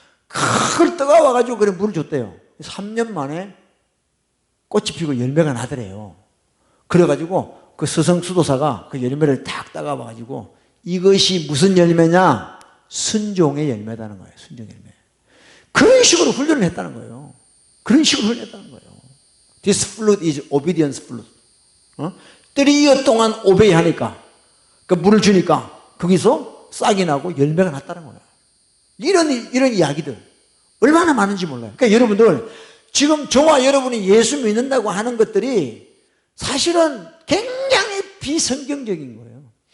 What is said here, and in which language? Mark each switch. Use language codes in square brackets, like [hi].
[ko] 그걸 뜨거워가지고 그래 물을 줬대요. 3년 만에 꽃이 피고 열매가 나더래요. 그래가지고 그 스승 수도사가 그 열매를 딱 따가봐가지고 이것이 무슨 열매냐? 순종의 열매다는 거예요. 순종 열매. 그런 식으로 훈련을 했다는 거예요. 그런 식으로 훈련했다는 거예요. [en] This fruit is obedience fruit. [ko] 3year 동안 오베이 하니까, 그 물을 주니까 거기서 싹이 나고 열매가 났다는 거예요. 이런 이야기들 얼마나 많은지 몰라요. 그러니까 여러분들 지금 저와 여러분이 예수 믿는다고 하는 것들이 사실은 굉장히 비성경적인 거예요.